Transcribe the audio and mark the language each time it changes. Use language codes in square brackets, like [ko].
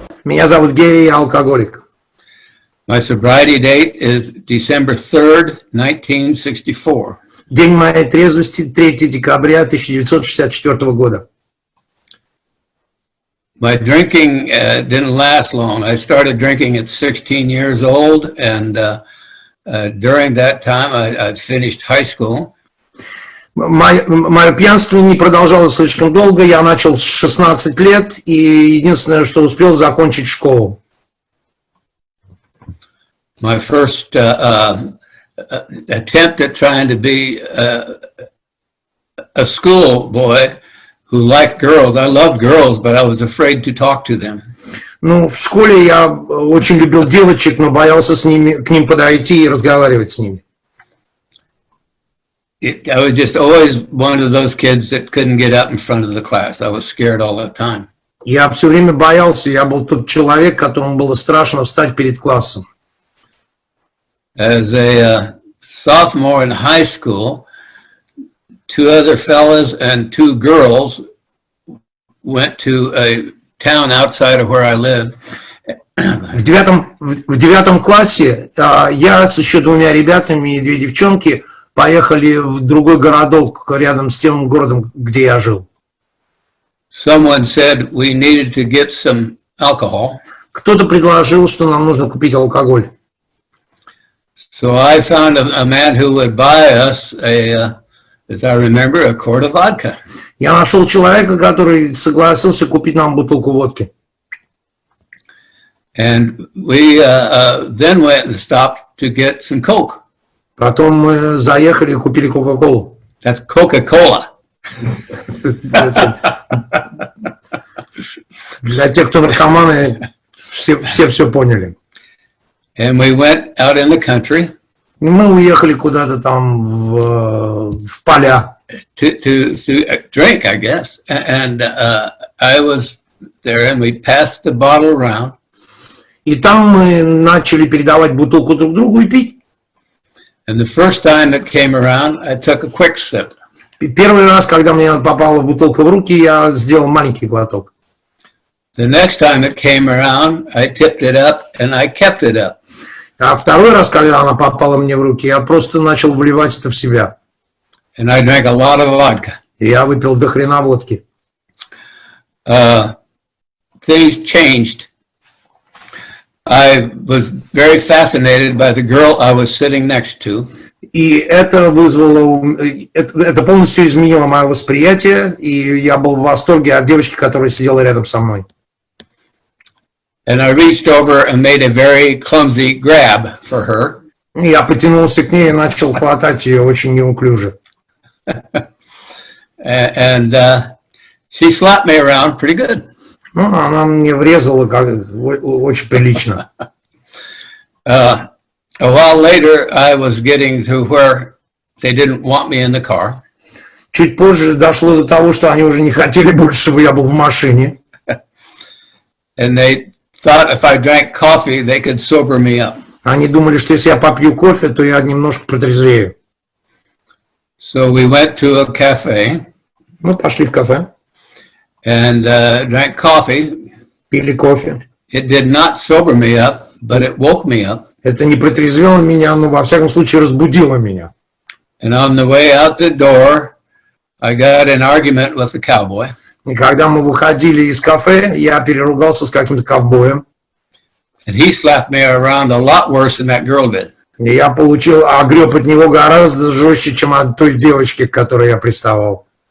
[ru] Меня зовут Гэри, я алкоголик. [en] My sobriety date is December 3rd, 1964. [ru] День моей трезвости 3 декабря 1964 года. [en] My drinking didn't last long. I started drinking at 16 years old, and during that time I finished high school. [ru] Мое пьянство не продолжалось слишком долго. Я начал с 16 лет, и единственное, что успел, закончить школу. [en] My first attempt at trying to be a schoolboy who liked girls. I loved girls, but I was afraid to talk to them. [ru] Ну, в школе я очень любил девочек, но боялся к ним подойти и разговаривать с ними. [en] I was just always one of those kids that couldn't get up in front of the class. I was scared all the time. [ru] Я все время боялся. Я был тот человек, которому было страшно встать перед классом. [en] As a sophomore in high school, 2 other fellas and 2 girls went to a town outside of where I lived. [ru] В девятом классе я с еще 2 ребятами и 2 девчонки поехали в другой городок рядом с тем городом, где я жил. [en] Someone said we needed to get some alcohol. [ru] Кто-то предложил, что нам нужно купить алкоголь. [en] So I found a man who would buy us as I remember, a quart of vodka. [ru] Я нашел человека, который согласился купить нам бутылку водки. [en] And we then went and stopped to get some Coke. [ru] Потом мы заехали и купили Кока-Колу. [en] That's Coca-Cola. [ru] Для тех, кто наркоманы, все поняли. [en] And we went out in the country. [ru] Мы уехали куда-то там в поля. [en] To drink, I guess. And I was there, and we passed the bottle around. [ru] И там мы начали передавать бутылку друг другу и пить. [en] And the first time it came around, I took a quick sip. [ru] Первый раз, когда мне попала бутылка в руки, я сделал маленький глоток. [en] The next time it came around, I tipped it up and I kept it up. [ru] А второй раз, когда она попала мне в руки, я просто начал вливать это в себя. [en] And I drank a lot of vodka. [ru] И я выпил до хрена водки. [en] Things changed. I was very fascinated by the girl I was sitting next to. [ru] И это вызвало, это полностью изменило мое восприятие, и я был в восторге от девочки, которая сидела рядом со мной. [en] And I reached over and made a very clumsy grab for her. [ru] Я потянулся к ней и начал хватать ее очень неуклюже. [en] And she slapped me around pretty good. [ru] Ну, она мне врезала очень прилично. [en] A while later, I was getting to where they didn't want me in the car. [ru] Чуть позже дошло до того, что они уже не хотели больше, чтобы я был в машине. [en] And they thought if I drank coffee, they could sober me up. [ru] Они думали, что если я попью кофе, то я немножко протрезвею. [en] So we went to a cafe. [ru] Мы пошли в кафе. [en] And drank coffee. [ru] Пили кофе. [en] It did not sober me up, but it woke me up. [ru] Это не протрезвело меня, но во всяком случае разбудило меня. [en] And on the way out the door, I got an argument with the cowboy. [ru] И когда мы выходили из кафе, я переругался с каким-то ковбоем. [en] And he slapped me around a lot worse than that girl did. [ru] И я получил огреб от него гораздо жестче, чем от той девочки, к которой я приставал.